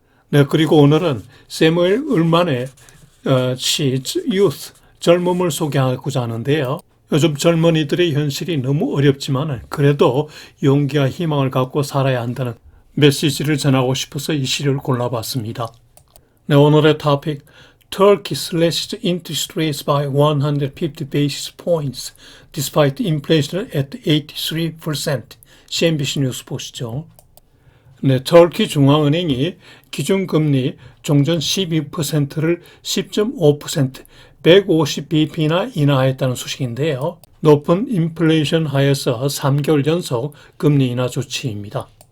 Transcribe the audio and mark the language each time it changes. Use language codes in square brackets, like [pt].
[ko] 네, 그리고 오늘은 세무엘 을만의 시 Youth, 젊음을 소개하고자 하는데요. 요즘 젊은이들의 현실이 너무 어렵지만 그래도 용기와 희망을 갖고 살아야 한다는 메시지를 전하고 싶어서 이 시를 골라봤습니다. 네, 오늘의 토픽 [en] Turkey slashed interest rates by 150 basis points despite inflation at 83%. [ko] CNBC 뉴스 보시죠. 네, 터키 중앙은행이 기준금리 종전 12%를 10.5%, 150bp나 인하했다는 소식인데요. 높은 인플레이션 하에서 3개월 연속 금리 인하 조치입니다.